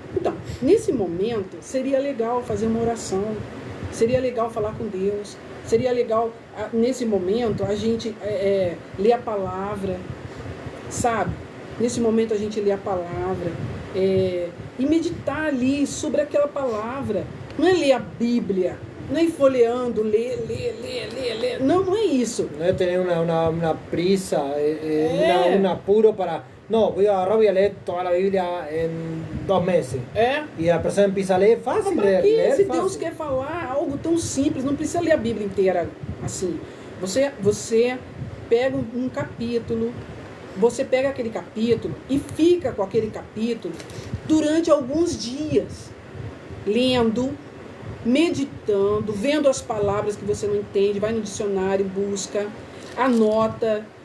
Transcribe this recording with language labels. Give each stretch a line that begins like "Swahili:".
Portuguese: Então, nesse momento, seria legal fazer uma oração, seria legal falar com Deus, seria legal, nesse momento, a gente ler a palavra, sabe? Nesse momento a gente lê a palavra e meditar ali sobre aquela palavra. Não é ler a Bíblia, não é ir folheando, ler. Não, não é isso.
Spanish: No es tener una prisa, un apuro para... No, voy a agarrar, voy a leer toda la Biblia en 2 meses. Y la persona empieza a leer fácil.
Portuguese: Mas para que se Deus quer falar algo tão simples, não precisa ler a Bíblia inteira assim. Você pega um capítulo, você pega aquele capítulo e fica com aquele capítulo durante alguns dias, lendo, meditando, vendo as palavras que você não entende, vai no dicionário, busca, anota